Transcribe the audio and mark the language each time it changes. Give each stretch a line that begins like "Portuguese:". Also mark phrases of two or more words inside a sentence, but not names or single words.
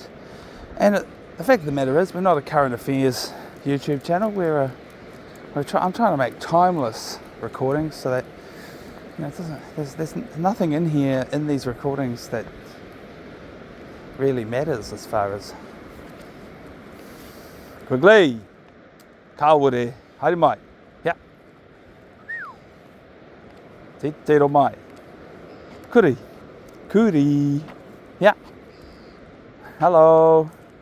English: And the fact of the matter is, we're not a current affairs YouTube channel. I'm trying to make timeless recordings so that there's nothing in here in these recordings that really matters as far as Quigley,
Māori: Kāore, haere mai,
English: yeah,
Māori: te tero mai, kuri,
English: yeah, hello.